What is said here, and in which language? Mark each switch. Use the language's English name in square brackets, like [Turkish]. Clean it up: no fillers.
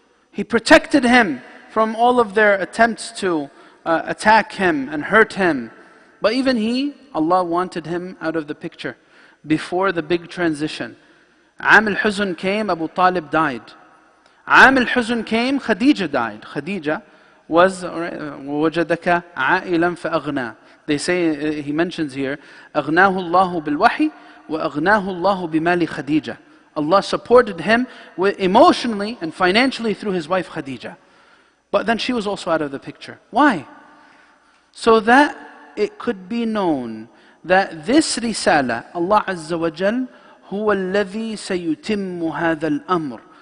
[English] He protected him from all of their attempts to attack him and hurt him. But even he, Allah wanted him out of the picture before the big transition. Am al-Huzn came, Abu Talib died. Am al-Huzn came, Khadija died. Khadija was [Arabic] وَوَجَدَكَ عَائِلًا فَأَغْنَى. [English] They say, he mentions here, [Arabic] أَغْنَاهُ اللَّهُ بِالْوَحِي وَأَغْنَاهُ اللَّهُ بِمَالِ خَدِيجَةَ. [English] Allah supported him emotionally and financially through his wife Khadija. But then she was also out of the picture. Why? So that it could be known that this risala, Allah Azza wa Jal, [Arabic] هو الذي سيتم هذا الأمر.